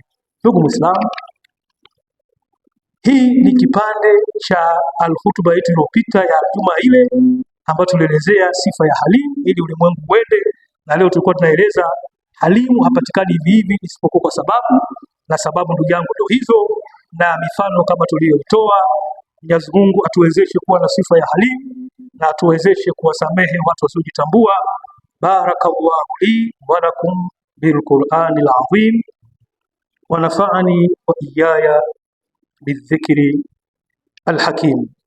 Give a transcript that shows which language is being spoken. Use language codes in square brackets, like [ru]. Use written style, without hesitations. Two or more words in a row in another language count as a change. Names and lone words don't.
[sw] Ndugu Muislamu, hii ni kipande cha alhutuba yetu iliyopita ya juma ile ambayo tulielezea sifa ya Halim ili ulimwengu uende, na leo tulikuwa tunaeleza Halimu hapatikani hivi hivi isipokuwa kwa sababu, na sababu ndugu yangu ndio hizo, na mifano kama tuliyoitoa. Mwenyezi Mungu atuwezeshe kuwa na sifa ya Halim na atuwezeshe kuwasamehe watu wasiojitambua. [ar] بارك الله لي ولكم بالقرآن العظيم ونفعني وإياي بالذكر الحكيم.